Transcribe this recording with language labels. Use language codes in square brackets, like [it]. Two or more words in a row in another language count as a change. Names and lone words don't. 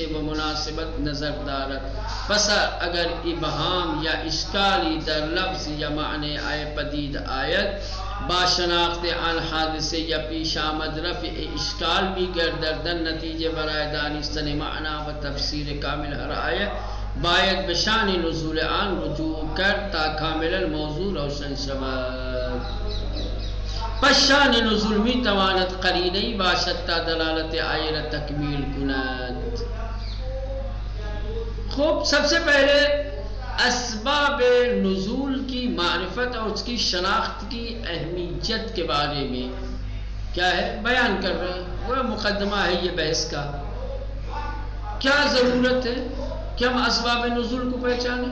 [fa] و مناسبت نظر دارد، پس اگر ابهام یا اشکالی در لفظ یا معنی آیه پدید آید، با شناخت آن حادثه یا پیش آمد رفع اشکال می گردد، نتیجه برای دانستن معنی و تفسیر کامل هر آیه باید به شان نزول آن رجوع کرد تا کاملا موضوع روشن شود. پس شان نزول می تواند قرینه‌ای باشد تا دلالت آیه را تکمیل کند. خوب، [ur] سب سے پہلے اسباب نزول کی معرفت اور اس کی شناخت کی اہمیت کے بارے میں کیا ہے بیان کر رہے ہیں، وہ مقدمہ ہے یہ بحث کا۔ کیا ضرورت ہے کہ ہم اسباب نزول کو پہچانیں؟